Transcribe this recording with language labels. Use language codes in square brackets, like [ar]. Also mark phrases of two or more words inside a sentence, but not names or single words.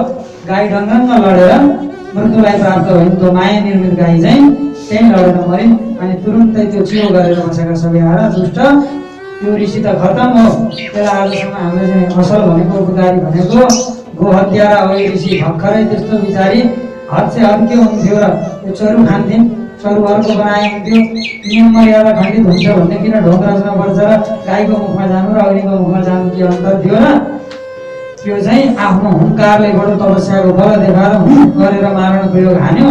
[ne] गाई डङ्गङ्ग लडेर मृत्युलाई प्राप्त भयो। त्यो माया निर्मित गाई चाहिँ त्यहीँ लडेर मरिन्। अनि तुरुन्तै त्यो चियो गरेर बसेका सबै आएर दुष्ट त्यो ऋषि त खतम हो। त्यसलाई आजसम्म हामीले चाहिँ असल भनेको, उपकारी भनेको गो हत्यारा हो ऋषि। भर्खरै त्यस्तो बिचारी [hi] हद से हद [ne] के हुन्थ्यो र त्यो चरु खान्थिन्, चरु अर्को बनाए हुन्थ्यो। नियम मर्यादा खण्डित हुन्छ भन्ने किन ढोक रच्न पर्छ र गाईको मुखमा जानु र अग्निको मुखमा जानु के अन्तर थियो र? त्यो चाहिँ आफ्नो हुङ्कारले बडो तपस्याको बल देखाएर गरेर मारण प्रयोग हान्यो।